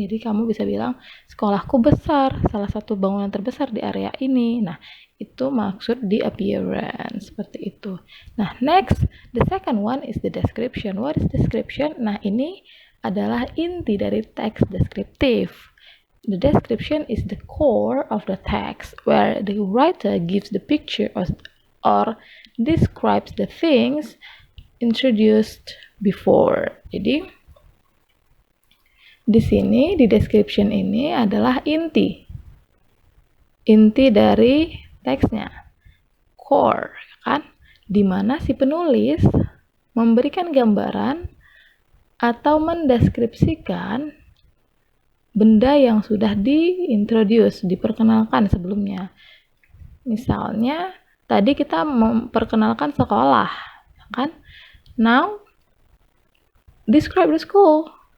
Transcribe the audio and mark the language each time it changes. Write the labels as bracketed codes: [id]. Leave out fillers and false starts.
[id] Jadi kamu bisa bilang sekolahku besar, salah satu bangunan terbesar di area ini. Nah, itu maksud di appearance, seperti itu. [en] Nah, next, the second one is the description. What is description? [id] Nah, ini adalah inti dari teks deskriptif. [en] The description is the core of the text where the writer gives the picture or describes the things introduced before. [id] Jadi di sini di description ini adalah inti dari teksnya, core, kan, di mana si penulis memberikan gambaran atau mendeskripsikan benda yang sudah diperkenalkan sebelumnya. Misalnya tadi kita memperkenalkan sekolah, kan. [en] Now describe the school.